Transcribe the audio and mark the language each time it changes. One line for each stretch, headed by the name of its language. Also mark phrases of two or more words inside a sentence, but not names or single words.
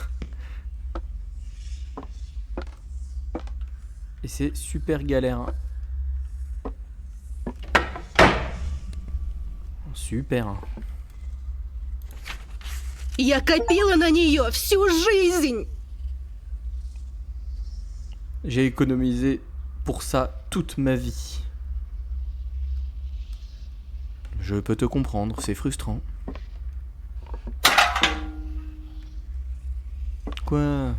French: Et c'est super galère. Hein. Super. Hein.
Russian: Я копила на нее всю жизнь.
French: J'ai économisé pour ça toute ma vie. Je peux te comprendre, c'est frustrant. Quoi?